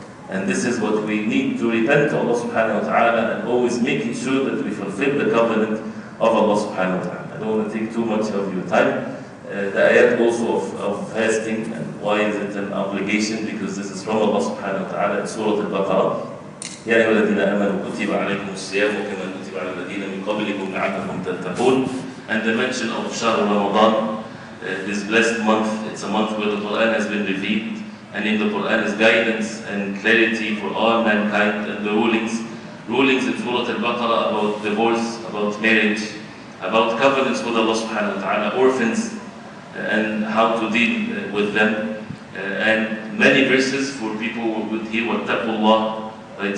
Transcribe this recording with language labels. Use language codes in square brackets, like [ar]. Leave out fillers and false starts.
[en] And this is what we need to repent to Allah subhanahu wa ta'ala, and always making sure that we fulfill the covenant of Allah subhanahu wa ta'ala. I don't want to take too much of your time. The ayat also of fasting, and why is it an obligation? Because this is from Allah subhanahu wa ta'ala in Surah Al-Baqarah. [ar] يا أيها الذين آمنوا كتب عليكم الصيام كما كتب على الذين من قبلكم لعلكم تتقون. [en] And the mention of Shahr Ramadan, this blessed month, it's a month where the Quran has been revealed, and in the Quran is guidance and clarity for all mankind, and the rulings in Surah Al-Baqarah about divorce, about marriage, about covenants with Allah subhanahu wa ta'ala, orphans, and how to deal with them, and many verses for people who would hear [ar] وَاتَّقُوا اللَّهِ [en] right?